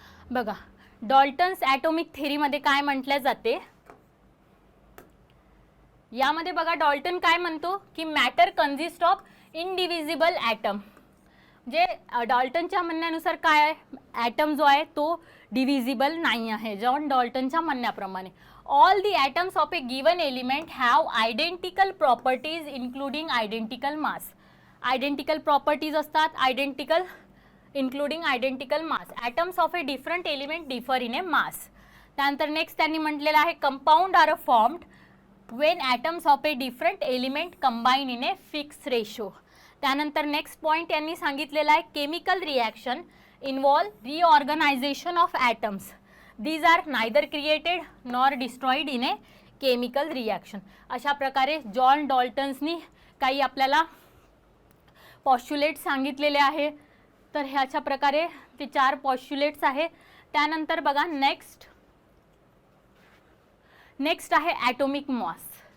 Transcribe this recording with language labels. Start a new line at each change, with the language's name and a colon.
Marathi: बघा Dalton's atomic थेरीमध्ये काय म्हटले जाते यामध्ये बघा डॉल्टन काय म्हणतो की
English: Matter consist of indivisible atom.
Marathi: जे डॉल्टनच्या म्हणण्यानुसार काय आहे ॲटम जो आहे तो डिव्हिजिबल नाही आहे जॉन डॉल्टनच्या म्हणण्याप्रमाणे.
English: All the atoms of a given element have identical properties including identical mass. Identical properties असतात identical including identical mass. Atoms of a different element differ in a mass.
Marathi: त्यानंतर next त्यांनी म्हटलेलं आहे
English: Compound are formed when atoms of a different element combine in a fixed ratio.
Marathi: त्यानंतर next point यांनी सांगितलेला आहे
English: Chemical reaction involve reorganisation of atoms. These are neither created nor destroyed in a chemical reaction.
Marathi: अशा प्रकारे John डॉल्टन्सनी काही आपल्याला पॉस्च्युलेट सांगितलेले आहे. तर ह्याच्या प्रकारे ते 4 पॉस्च्युलेट्स आहे. त्यानंतर बघा नेक्स्ट आहे ॲटॉमिक मास.